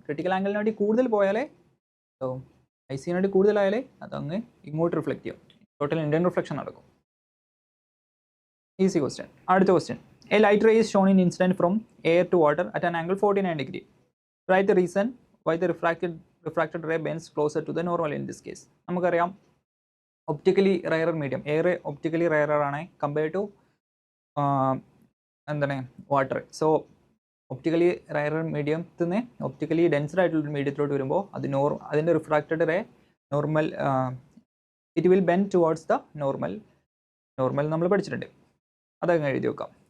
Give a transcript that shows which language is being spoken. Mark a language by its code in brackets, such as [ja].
[ml] Critical ആംഗിളിന് വേണ്ടി കൂടുതൽ പോയാലേ IC വേണ്ടി കൂടുതലായാലേ അതങ്ങ് ഇങ്ങോട്ട് റിഫ്ലക്റ്റ് ചെയ്യും, ടോട്ടൽ ഇന്റേണൽ റിഫ്ലക്ഷൻ നടക്കും. [en] Easy question. [ml] അടുത്ത question, [en] a light ray is shown in incident from air to water at an angle 49 degree. Write the reason why the refracted ray bends closer to the normal in this case. [ml] നമുക്കറിയാം optically rare medium, air optically rare ആണ് compared to എന്താണ് water. So optically rare മീഡിയത്തിൽ നിന്ന് optically denser ആയിട്ടുള്ള മീഡിയത്തിലോട്ട് വരുമ്പോൾ അതിൻ്റെ refracted ray normal, [en] it will bend towards the normal [ml] നമ്മൾ പഠിച്ചിട്ടുണ്ട്, അതങ്ങ് എഴുതി വെക്കാം.